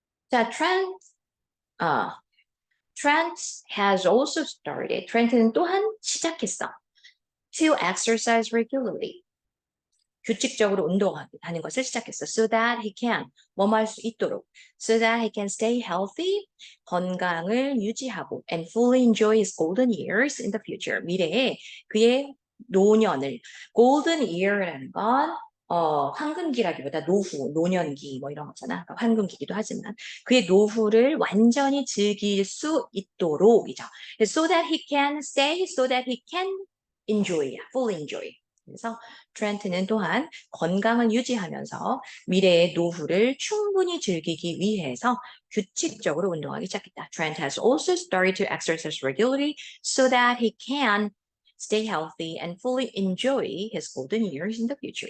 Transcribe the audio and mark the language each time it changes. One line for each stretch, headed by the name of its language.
English: 자, Trent has also started.
Korean: 트렌트는 또한 시작했어.
English: To exercise regularly.
Korean: 규칙적으로 운동하는 것을 시작했어.
English: So that he can,
Korean: 뭐뭐 할 수 있도록.
English: So that he can stay healthy,
Korean: 건강을 유지하고
English: and fully enjoy his golden years in the future.
Korean: 미래에 그의 노년을, golden year라는 건 황금기라기보다 노후, 노년기 뭐 이런 거잖아. 그러니까 황금기기도 하지만 그의 노후를 완전히 즐길 수 있도록이죠.
English: So that he can stay, so that he can enjoy, fully enjoy.
Korean: 그래서 트렌트는 또한 건강을 유지하면서 미래의 노후를 충분히 즐기기 위해서 규칙적으로 운동하기 시작했다.
English: Trent has also started to exercise regularly so that he can stay healthy and fully enjoy his golden years in the future.